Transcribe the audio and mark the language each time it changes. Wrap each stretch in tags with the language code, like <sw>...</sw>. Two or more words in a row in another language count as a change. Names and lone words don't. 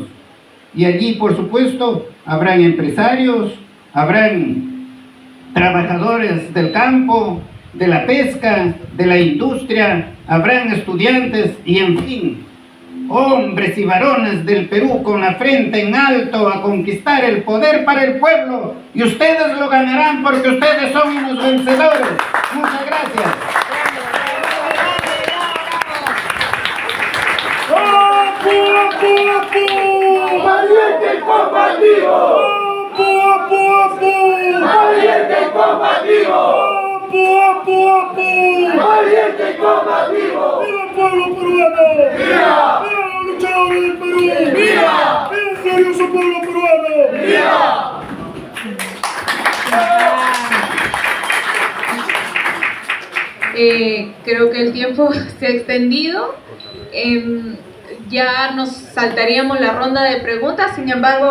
<es>Y allí, por supuesto, habrán empresarios, habrán trabajadores del campo, de la pesca, de la industria, habrán estudiantes y, en fin, hombres y varones del Perú con la frente en alto a conquistar el poder para el pueblo, y ustedes lo ganarán porque ustedes son unos vencedores. Muchas gracias. ¡Apu, apu, apu! ¡Valiente y combativo! ¡Apu, apu, apu! ¡Valiente y combativo! ¡Apu, apu, apu! ¡Valiente y combativo! ¡Viva el pueblo peruano! ¡Viva! ¡Viva los luchadores del Perú! ¡Viva! ¡Viva el glorioso pueblo peruano! ¡Viva! Creo que el tiempo se ha extendido. Ya nos saltaríamos la ronda de preguntas, sin embargo,</es>